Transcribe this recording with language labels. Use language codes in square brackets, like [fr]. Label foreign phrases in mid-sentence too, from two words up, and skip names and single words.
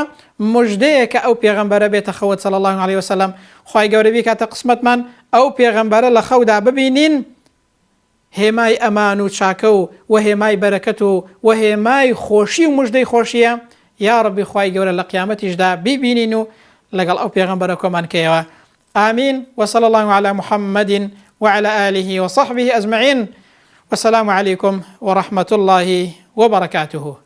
[ckb] مژدەیە کە ئەو پێغەمبەرە بێتە خەوت [ar] صلی الله عليه وسلم، [ckb] خوای گەورە بیکاتە قسمەتمان ئەو پێغەمبەرە لە خەودا ببینین، هێمای ئەمان و چاکە و هێمای بەرەکەت و هێمای خۆشی و مژدەی خۆشیە. یا ڕەبی خوای گەورە لە قیامەتیشدا بیبینین و لەگەڵ ئەو پێغەمبەرە کۆمانکەیەوە. [ar] آمين. وصلى الله على محمد وعلى آله وصحبه أجمعين، والسلام عليكم ورحمة الله وبركاته.